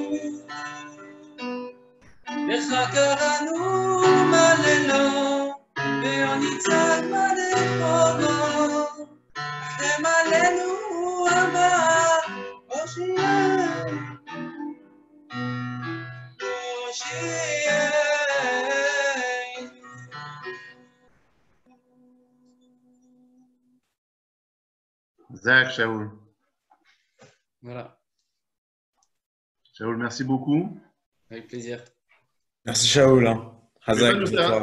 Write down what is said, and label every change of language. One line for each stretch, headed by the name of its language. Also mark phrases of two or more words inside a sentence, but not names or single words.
Hebrew: לך קראנו בלילות, ועוד נצעק ברחובות, רחם עלינו אבא, הושיענו, הושיענו.
French: Zach, Shaoul. Voilà, Shaoul, merci beaucoup. avec plaisir. Merci Shaoul. Hein. Hazak, bonne soirée.